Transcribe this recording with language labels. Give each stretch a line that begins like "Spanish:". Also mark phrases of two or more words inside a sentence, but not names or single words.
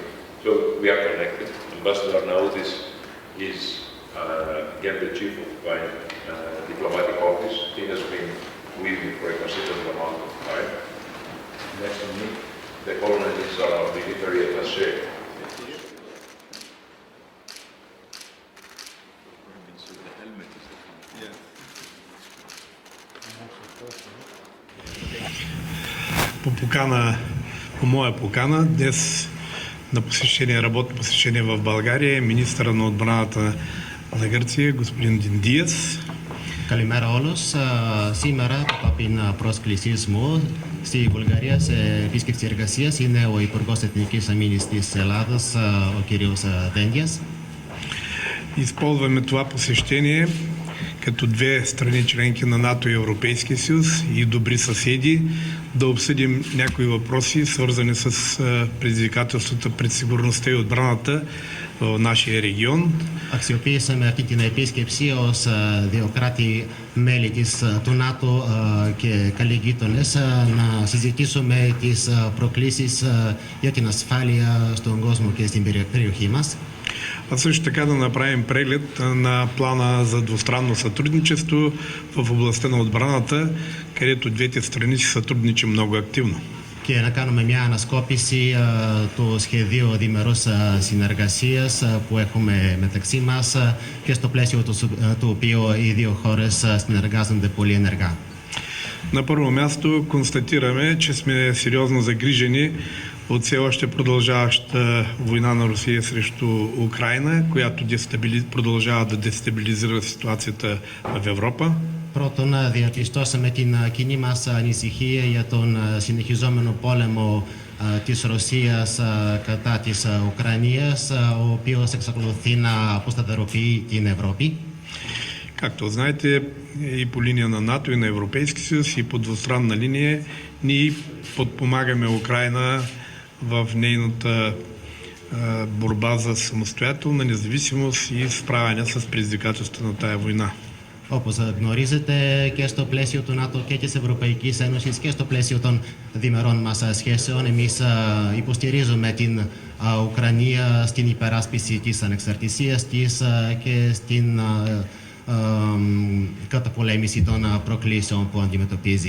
English: So we are connected. Ambassador Arnautis is again the chief of my diplomatic office. He has been with me for a considerable amount of time. Next to me, the colonel is our military attaché.
Bulgarian: По моя покана, днес на посещение, работно посещение в България е министъра на отбраната на Гърция, господин Диндиас.
Greek: Καλημέρα όλους. Σήμερα, από την πρόσκλησή μου στη Βουλγαρία σε επίσκεψη εργασίας, είναι ο Υπουργός Εθνικής Αμήνης της Ελλάδας, ο κύριος Δέντιας.
Bulgarian: Използваме това посещение като две страни членки на НАТО и Европейския съюз и добри съседи да обсъдим някои въпроси, свързани с предизвикателствата пред сигурността и отбраната в нашия регион.
Greek: Αξιοποίησαμε αυτή την επίσκεψη ως δύο κράτη μέλη του ΝΑΤΟ και καλοί γείτονες να συζητήσουμε τις προκλήσεις για την ασφάλεια στον κόσμο και στην περιοχή μας.
Bulgarian: А също така да направим преглед на плана за двустранно сътрудничество в областта на отбраната, където двете страни се сътрудничим много активно.
Greek: Και να κάνουμε μια ανασκόπηση του σχεδίου διμερούς συνεργασίας που έχουμε μεταξύ μας και στο πλαίσιο του οποίου οι δύο χώρες συνεργάζονται πολύ ενεργά.
Bulgarian: На първо място констатираме, че сме сериозно загрижени от все още продължаваща война на Русия срещу Украйна, която продължава да дестабилизира ситуацията в Ευρώπα.
Greek: Πρώτον, διαπιστώσαμε την κοινή μας ανησυχία για τον συνεχιζόμενο πόλεμο της Ρωσίας κατά της Ουκρανίας, ο οποίος εξακολουθεί να αποσταθεροποιεί την Ευρώπη.
Bulgarian: Както знаете, и по линия на НАТО, и на Европейски съюз, и по двустранна линия, ние подпомагаме Украйна в нейната борба за самостоятелна независимост и справяне с предизвикателствата на тая война.
Greek: Όπως γνωρίζετε, και στο πλαίσιο του ΝΑΤΟ και της Ευρωπαϊκής Ένωσης και στο πλαίσιο των διμερών μας σχέσεων, εμείς υποστηρίζουμε την Ουκρανία στην υπεράσπιση της ανεξαρτησίας της και στην καταπολέμηση των προκλήσεων που αντιμετωπίζει.